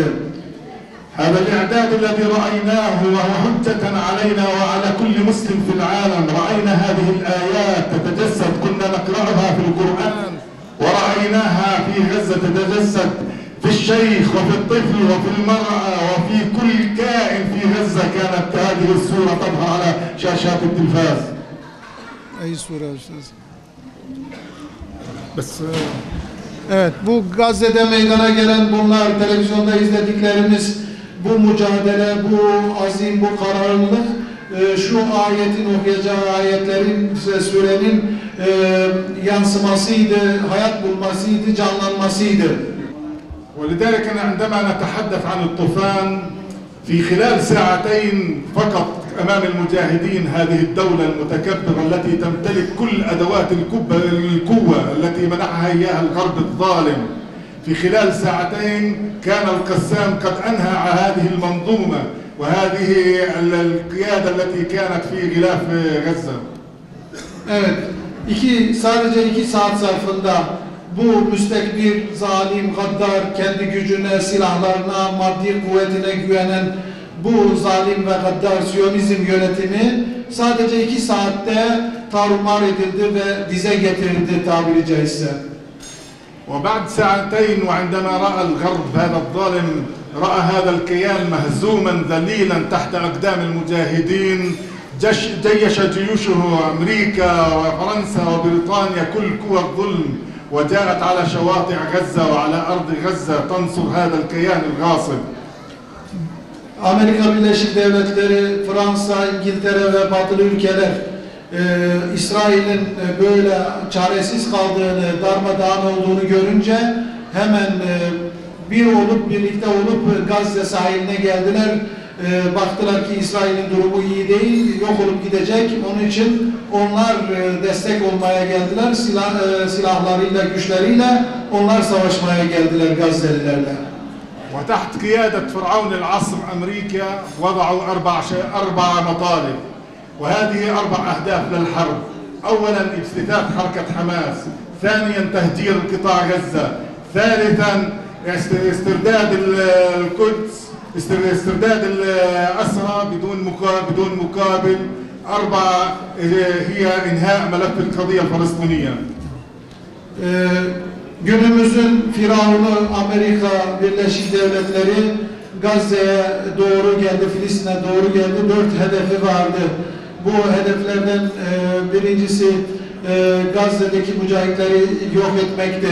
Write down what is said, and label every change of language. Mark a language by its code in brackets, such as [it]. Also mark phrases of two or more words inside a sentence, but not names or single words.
[ar] هذا الإعداد الذي رأيناه وهو حجة علينا وعلى كل مسلم في العالم. رأينا هذه الآيات تتجسد، كنا نقرأها في القرآن ورأيناها في غزة تتجسد في الشيخ وفي الطفل وفي المرأة وفي كل كائن في غزة. كانت هذه الصورة تظهر على شاشات التلفاز. أي صورة أستاذ؟ [tr] بس evet, bu Gazze'de meydana gelen bunlar, televizyonda izlediklerimiz, bu mücadele, bu azim, bu kararlılık, şu ayetin, okuyacağı ayetlerin, surenin yansımasıydı, hayat bulmasıydı, canlanmasıydı. [ar] ولذلك عندما نتحدث عن الطوفان في خلال ساعتين فقط أمام المجاهدين هذه الدولة المتكبرة التي تمتلك كل أدوات القوة التي منحها إياها الغرب الظالم، في خلال ساعتين كان القسام قد أنهى هذه المنظومة وهذه القيادة التي كانت في غلاف غزة. [tr] Evet, sadece 2 saat zarfında bu müstekbir, zalim, gaddar, kendi gücüne, silahlarına, maddi kuvvetine güvenen bu zalim ve gaddar Siyonizm yönetimi sadece 2 saatte tarumar edildi ve dize getirildi tabiri caizse. [ar] وبعد ساعتين وعندما رأى الغرب هذا الظالم، رأى هذا الكيان مهزوما ذليلا تحت أقدام المجاهدين، جيش جيوشه أمريكا وفرنسا وبريطانيا كل قوى الظلم وجاءت على شواطئ غزة وعلى أرض غزة تنصر هذا الكيان الغاصب. [tr] Amerika Birleşik Devletleri, Fransa, İngiltere ve batılı ülkeler İsrail'in böyle çaresiz kaldığını, darmadağın olduğunu görünce hemen birlikte olup Gazze sahiline geldiler. Baktılar ki İsrail'in durumu iyi değil, yok olup gidecek. Onun için onlar destek olmaya geldiler. Silahlarıyla, güçleriyle onlar savaşmaya geldiler Gazze'lilerle. [ar] وتحت قيادة فرعون العصر أمريكا وضعوا 4 مطالب، وهذه 4 أهداف للحرب. أولا افتتاح حركة حماس، ثانيا تهجير قطاع غزة، ثالثا استرداد القدس، استرداد الأسرى بدون مقابل، 4 هي إنهاء ملف القضية الفلسطينية. [tr] Günümüzün Firavunu Amerika Birleşik Devletleri Gazze'ye doğru geldi, Filistin'e doğru geldi. 4 hedefi vardı. Bu hedeflerden birincisi Gazze'deki mücahitleri yok etmekti.